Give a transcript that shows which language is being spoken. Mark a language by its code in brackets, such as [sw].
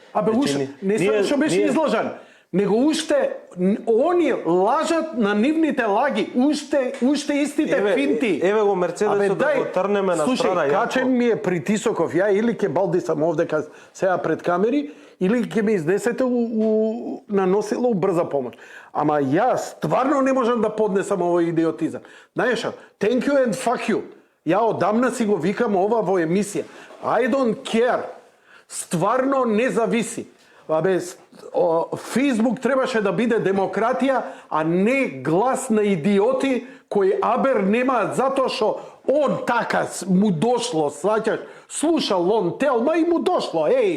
[mk] Абе, уште, не само што беше излажен, него уште они лажат на нивните лаги, уште истите финти. Еве го Мерцедесот да го трнеме на страна. Слушај, качен ми е притисоков, ја или ќе балдисам овдека сега пред камери, или ќе ме изнесете на носило брза помош. Ама јас стварно не можам да поднесам овој идиотизам. Знаеш, [en] thank you and fuck you. [mk] Ја одамна си го викам ова во емисија. [en] I don't care. [mk] Стварно не зависи. Абе, Фейсбук требаше да биде демократија, а не глас на идиоти кои абер немаат затоа што он така му дошло, сваќаш, слушал он Телма и му дошло.